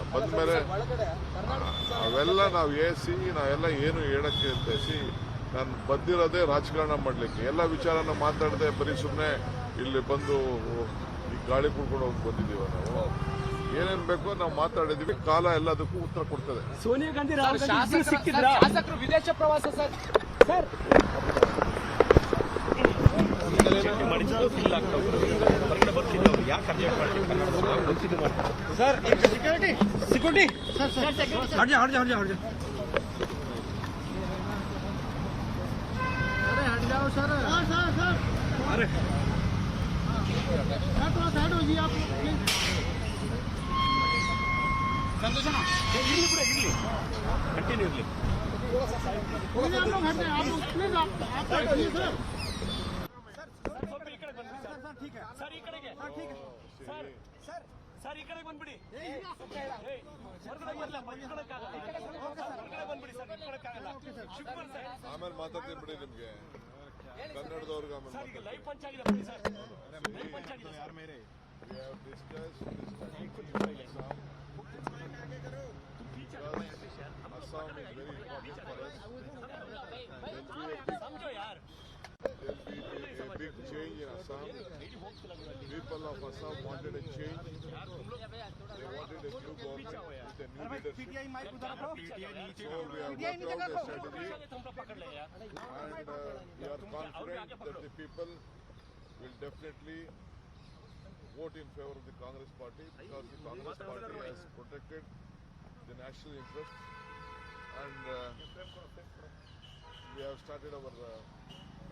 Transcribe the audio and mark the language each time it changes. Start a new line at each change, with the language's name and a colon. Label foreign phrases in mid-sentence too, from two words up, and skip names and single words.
Kannada: ಬಂದ ಮೇಲೆ ಅವೆಲ್ಲ ನಾವು ನಾವೆಲ್ಲ ಏನು ಹೇಳಕ್ಕೆ ಅಂತೇಸಿ ನಾನು ಬಂದಿರೋದೇ ರಾಜಕಾರಣ ಮಾಡಲಿಕ್ಕೆ. ಎಲ್ಲ ವಿಚಾರನ ಮಾತಾಡದೆ ಬರೀ ಸುಮ್ಮನೆ ಇಲ್ಲಿ ಬಂದು ಈ ಗಾಳಿ ಕುಡ್ಕೊಂಡು ಹೋಗಿ ಬಂದಿದ್ದೀವ. ನಾವು ಏನೇನು ಬೇಕೋ ನಾವು ಮಾತಾಡಿದೀವಿ. ಕಾಲ ಎಲ್ಲದಕ್ಕೂ ಉತ್ತರ ಕೊಡ್ತದೆ. ಸೋನಿಯಾ ಗಾಂಧಿ ಶಾಸಕರು ವಿದೇಶ ಪ್ರವಾಸ ಸರ್
Hindi: सिक्योरिटी हट जा अरे हट जाओ सर अरे थोड़ा साइड हो जाइए आप कंटिन्यू आप लोग हट जाए, आप लोग प्लीज आप हटिए सर. ठीक है सर
Kannada: ಈ ಕಡೆಗೆ
Hindi: ठीक है
Kannada: ಸರ್ ಈ ಕಡೆಗೆ ಬಂದ್ಬಿಡಿ. ಆಮೇಲೆ ಮಾತಾಡ್ತೀನಿ ಬಿಡಿ. ನಿಮ್ಗೆ ಕನ್ನಡದವ್ರಿಗೆ ಆಮೇಲೆ
English: live punch
Kannada: ಆಗಿದೆ ಸರ್.
English: live punch
Kannada: ಆಗಿದೆ ಯಾರ ಮೇಲೆ
English: Assam is very important for us.
Hindi: समझो यार.
English: There will be a big change in Assam. People of Assam wanted a change. They wanted a new government with a new leadership. So we have worked out a strategy, and we are confident that the people will definitely vote in favor of the Congress party, because the Congress party has protected the national interest, and we have started our